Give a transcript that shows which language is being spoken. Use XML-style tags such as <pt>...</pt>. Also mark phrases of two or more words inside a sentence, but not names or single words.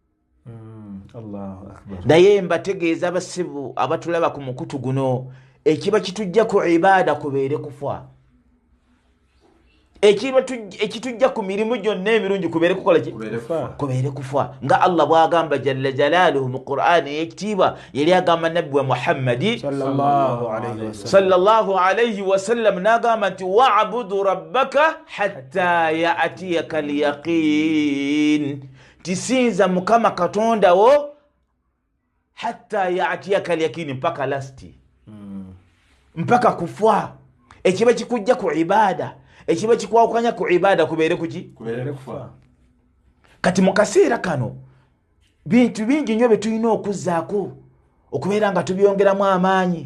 <lg>Naye mbategeeza abasibu abatulaba ku mukutu guno, ekiba kitujja ku ibaada kubeere kufa, ekitujja ku mirimu gyonna emirungi kubeere kukola ki? Kubeere kufa. Nga Allah bw'agamba</lg> <ar>جل جلاله</ar> <lg>mu Qur'aani ey'ekitiibwa, yali agamba nabbi wa Muhammadi</lg> <ar>صلى الله عليه وسلم</ar> <lg>n'agamba nti</lg> <ar>واعبد ربك حتى يأتيك اليقين,</ar> <lg>tisinza Mukama Katonda wo</lg> <ar>حتى يأتيك اليقين,</ar> <lg>mpaka lasti, mpaka kufa. Ekiba kikujja ku ibaada, ekiba kikwawukanya ku ibaada kubeere kufa. Kati mu kaseera kano bintu bingi nnyo bye tulina okuzzaako okubeera nga tubyongeramu amaanyi.</lg>